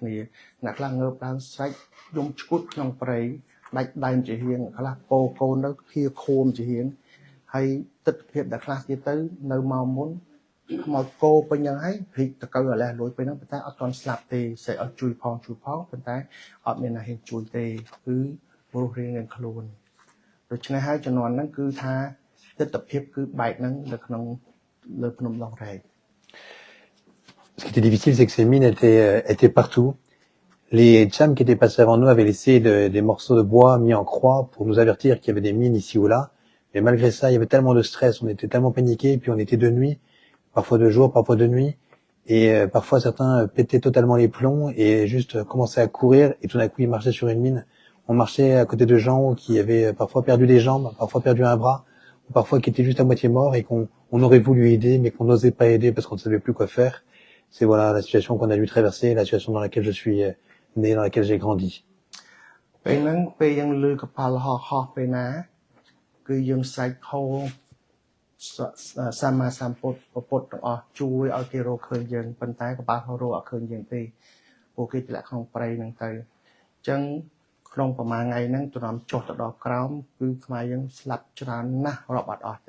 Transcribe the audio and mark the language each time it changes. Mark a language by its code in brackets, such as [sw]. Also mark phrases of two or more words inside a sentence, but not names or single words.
[km] គ្នាអ្នកខ្លះងើបឡើងស្រែកយំឈួតក្នុងព្រៃដាច់ដែនជាហៀងខ្លះពោកូនទៅខៀខួមជាហៀងហើយទិដ្ឋភាពដែលខ្លះទៀតទៅនៅមកមុនខ្មោចគោពេញយ៉ាងហើយព្រិចតកៅអាឡេះលួយពេញហ្នឹងប៉ុន្តែអត់ទាន់ស្លាប់ទេស្រែកឲ្យជួយផងប៉ុន្តែអត់មានអ្នកហ៊ានជួយទេគឺរស់រៀងនឹងខ្លួនដូច្នេះហើយជំនាន់ហ្នឹងគឺថាទិដ្ឋភាពគឺបែកហ្នឹងនៅក្នុងលើភ្នំដងរែក [fr] Ce qui était difficile, c'est que ces mines étaient partout. Les Tchams qui étaient passés avant nous avaient laissé des morceaux de bois mis en croix pour nous avertir qu'il y avait des mines ici ou là. Mais malgré ça, il y avait tellement de stress, on était tellement paniqués, puis on était de nuit, parfois de jour, parfois de nuit. Et parfois, certains pétaient totalement les plombs et juste commençaient à courir. Et tout d'un coup, ils marchaient sur une mine. On marchait à côté de gens qui avaient parfois perdu des jambes, parfois perdu un bras, ou parfois qui étaient juste à moitié morts et qu'on aurait voulu aider, mais qu'on n'osait pas aider parce qu'on ne savait plus quoi faire. C'est voilà la situation qu'on a dû traverser, la situation dans laquelle je suis né, dans laquelle j'ai grandi. [km] ពេលហ្នឹងពេលយើងលឺកប៉ាល់ហោះពេលណាគឺយើងស្រែកហៅសម្មាសម្ពុទ្ធពុទ្ធទាំងអស់ជួយឲ្យគេរកឃើញយើងប៉ុន្តែកប៉ាល់ហោះរកអត់ឃើញយើងទេ ពួកគេធ្លាក់ក្នុងព្រៃហ្នឹងទៅអញ្ចឹងក្នុងប្រហែលថ្ងៃហ្នឹងទនំចុះទៅដល់ក្រោមគឺខ្មែរយើងស្លាប់ច្រើនណាស់រាប់អត់អស់